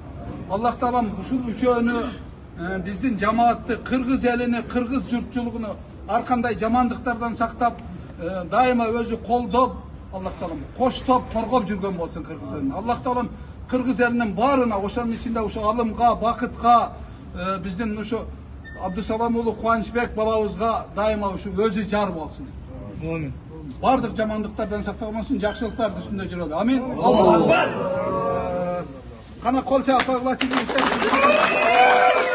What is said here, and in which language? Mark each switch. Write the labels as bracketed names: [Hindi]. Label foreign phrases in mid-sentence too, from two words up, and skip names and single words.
[Kyrgyz] Allah Taala ушул үчөөнү биздин жамаатты, кыргыз элини, кыргыз журтчулугуну ар кандай жамандыктардан сактап, дайыма өзү колдоп, Allah Taala коштоп, коргоп жүргөн болсун кыргыз элин. Allah Taala кыргыз элинин баарына, ошонун ичинде ушу алымга, бакытка, биздин ушу Abdusalamoğlu Kuvançbek balabızga daima şu özü jar bolsun. Amin. Bardıq жамандыктардан сакталмасын, жакшылыктардын үстүндө жүрөлү. Амин. Аллаху акбар. Кана кол чапкыла чыгып